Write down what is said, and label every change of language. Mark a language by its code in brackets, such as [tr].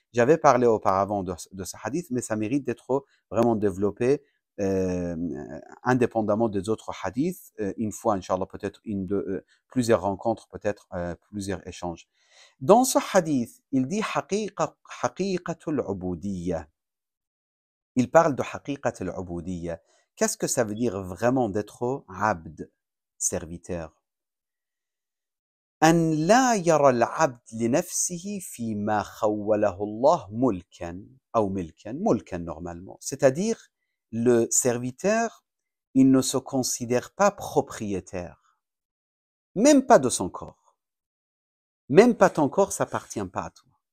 [fr] J'avais parlé auparavant de ce hadith, mais ça mérite d'être vraiment développé indépendamment des autres hadiths, une fois, Inch'Allah, peut-être plusieurs rencontres, peut-être plusieurs échanges. Dans ce hadith, il dit haqiqatul ubudiyya. Il parle de haqiqatul ubudiyya. Qu'est-ce que ça veut dire vraiment d'être abd, serviteur? [ar] أن لا يرى العبد لنفسه فيما خوله الله ملكا أو ملكا normalement. [fr] C'est-à-dire, le serviteur, il ne se considère pas propriétaire, même pas de son corps. Même pas ton corps, ça n'appartient pas à toi.